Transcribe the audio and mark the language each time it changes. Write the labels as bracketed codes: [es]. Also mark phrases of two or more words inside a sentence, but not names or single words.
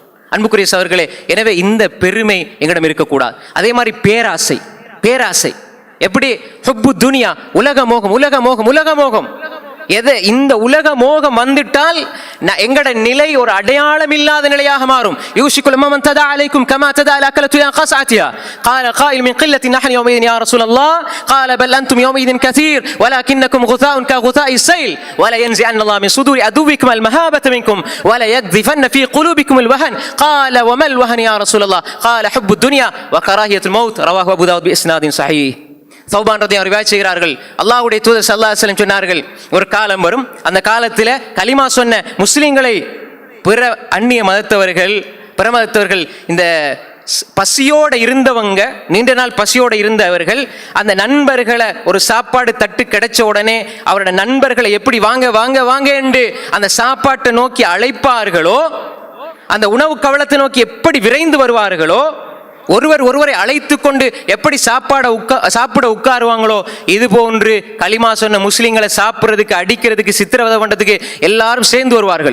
[ta] அன்புக்குரிய சகோதரர்களே, எனவே இந்த பெருமை எங்களிடம் இருக்கக்கூடாது. அதே மாதிரி பேராசை, பேராசை எப்படி? [ar] حب الدنيا, [ta] உலக மோகம், உலக மோகம், உலக மோகம். எது? இந்த உலக மோகம் வந்துட்டால் எங்கட நிலை ஒரு அடையாளம் இல்லாத நிலையாக மாறும். [ar] يوشك الأمم تداعى عليكم كما تداعى الأكلة إلى قصعتها قال قائل من قلة نحن يومئذ يا رسول الله قال بل أنتم يومئذ كثير ولكنكم غثاء كغثاء السيل ولا ينزعن الله من صدور عدوكم المهابة منكم ولا يقذفن في قلوبكم الوهن قال وما الوهن يا رسول الله قال حب الدنيا وكراهية الموت رواه أبو داود بإسناد صحيح. [ta] சௌபான் ரலியல்லாஹு ரிவாயத் செய்கிறார்கள், அல்லாஹ்வுடைய தூதர் [ar] صلى الله عليه وسلم [ta] சொன்னார்கள், ஒரு காலம் வரும், அந்த காலத்தில் கலிமா சொன்ன முஸ்லிம்களை பிற அந்நிய மதத்தவர்கள், பிரமதத்தவர்கள், இந்த பசியோட இருந்தவங்க, நீண்ட நாள் பசியோட இருந்தவர்கள், அந்த நண்பர்களை ஒரு சாப்பாடு தட்டு கிடைச்ச உடனே அவரோட நண்பர்களை எப்படி வாங்க வாங்க வாங்க என்று அந்த சாப்பாட்டை நோக்கி அழைப்பார்களோ, அந்த உணவு கவலத்தை நோக்கி எப்படி விரைந்து வருவார்களோ, ஒருவர் ஒருவரை அழைத்து கொண்டு எப்படி சாப்பிட உட்காருவாங்களோ, இது போன்று கலிமா சொன்ன முஸ்லிம்களை சாப்பிட்றதுக்கு, அடிக்கிறதுக்கு, சித்திரவதை பண்றதுக்கு எல்லாரும் சேர்ந்து வருவார்கள்.